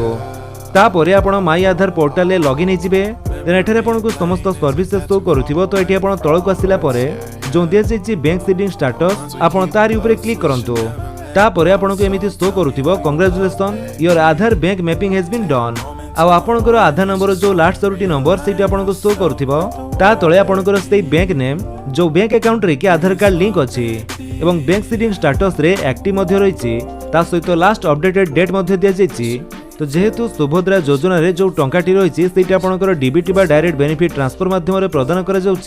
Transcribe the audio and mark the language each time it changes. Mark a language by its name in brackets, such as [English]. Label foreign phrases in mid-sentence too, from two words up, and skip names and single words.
[Odia] ତାପରେ ଆପଣ ମାଇ ଆଧାର ପୋର୍ଟାଲରେ ଲଗଇନ ହୋଇଯିବେ। ଦେନ ଏଠାରେ ଆପଣଙ୍କୁ ସମସ୍ତ [English] services show [Odia] କରୁଥିବ। ତ ଏଠି ଆପଣ ତଳକୁ ଆସିଲା ପରେ ଯୋ ଦିଆଯାଉଛି [English] bank seeding status [Odia] ଆପଣ ତାରି ଉପର କ୍ଲିକ କରନ୍ତୁ। ତାପରେ ଆପଣଙ୍କୁ ଏମିତି ଶୋ କରୁଥିବ [English] congratulation your Aadhaar bank mapping has been done. [Odia] ଆ ଆପଣଙ୍କର ଆଧାର ନମ୍ବର ଯୋ ଲାଷ୍ଟ 4ଟି ନମ୍ବର ସେଠି ଆପଣଙ୍କୁ ଶୋ କରୁଥିବ। ତା ତଳେ ଆପଣଙ୍କର ସେଇ [English] bank name [Odia] ଯୋ [English] bank account [Odia] ରେ କି ଆଧାର କାର୍ଡ ଲିଙ୍କ ଅଛି ଏବଂ [English] bank seeding status [Odia] ରେ ଏକ୍ଟିଭ ମଧ୍ୟ ରହିଛି ତା ସହିତ [English] last updated date [Odia] ମଧ୍ୟ ଦିଆଯାଉଛି। ତ ଯେହେତୁ ସୁଭଦ୍ରା ଯୋଜନାରେ ଯୋ ଟଙ୍କାଟି ରହି ସେ ଆପଣଙ୍କର ଡିବିଟି ବା [English] direct benefit transfer [Odia] ମାଧ୍ୟମ ପ୍ରଦାନ କରାଯାଉଛି।